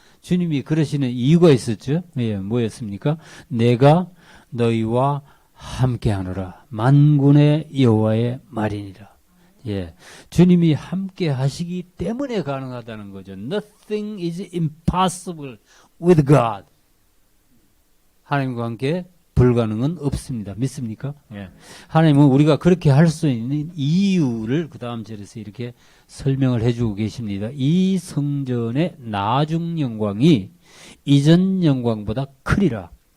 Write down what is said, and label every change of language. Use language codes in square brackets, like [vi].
[ko] 주님이 그러시는 이유가 있었죠. 예, 뭐였습니까? 내가 너희와 함께하노라. 만군의 여호와의 말이니라. 예, 주님이 함께 하시기 때문에 가능하다는 거죠. [en] Nothing is impossible with God. [ko] 하나님과 함께 불가능은 없습니다. 믿습니까? 예. 하나님은 우리가 그렇게 할 수 있는 이유를 그 다음 절에서 이렇게 설명을 해주고 계십니다. 이 성전의 나중 영광이 이전 영광보다 크리라.